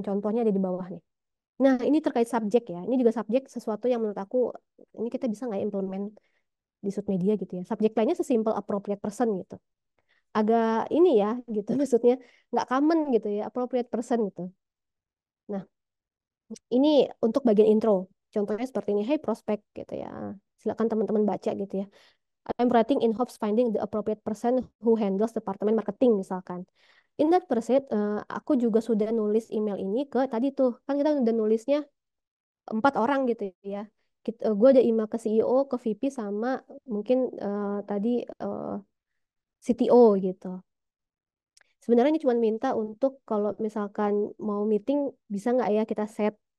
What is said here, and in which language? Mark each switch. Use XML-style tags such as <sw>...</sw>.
<id>Contohnya ada di bawah nih. Nah, ini terkait subjek ya. Ini juga subjek sesuatu yang menurut aku ini kita bisa nggak implement. di Sud Media gitu ya. Subjek lainnya sesimpel</id> <en>appropriate person</en> <id>gitu. Agak ini ya gitu maksudnya nggak common gitu ya appropriate person gitu. Nah, ini untuk bagian intro. Contohnya seperti ini,</id> <en>hey prospect</en> <id>gitu ya. Silakan teman-teman baca gitu ya.</id> <en>I'm writing in hopes finding the appropriate person who handles department marketing</en> <id>misalkan.</id> <en>In that pursuit,</en> <id>aku juga sudah nulis email ini ke tadi tuh kan kita udah nulisnya 4 orang gitu ya. Gue ada email ke CEO, ke VP sama mungkin tadi CTO gitu. Sebenarnya ini cuma minta untuk kalau misalkan mau meeting bisa nggak ya kita set.</id>